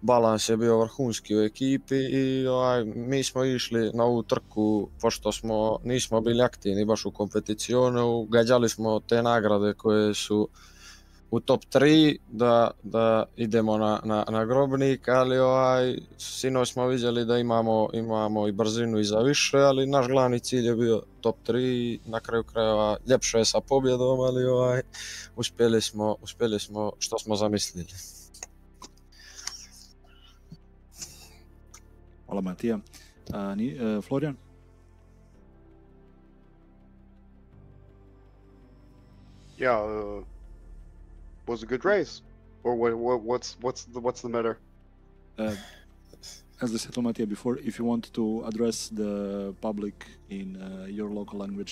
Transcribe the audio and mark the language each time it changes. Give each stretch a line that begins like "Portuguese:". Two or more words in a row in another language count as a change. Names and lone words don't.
Croatian: balans je bio vrhunski u ekipi i mi smo išli na ovu trku, pošto nismo bili aktivni baš u kompeticionu, gađali smo te nagrade koje su u top 3 da idemo na grobnik, ali sinoć smo vidjeli da imamo i brzinu i za više, ali naš glavni cilj je bio top 3, na kraju krajeva ljepše je sa pobjedom, ali uspjeli smo što smo zamislili. Hvala Matija. Florian?
English: Yeah, was a good race, or what's the matter? As I said to Matija before, if you want to address the public in your local language.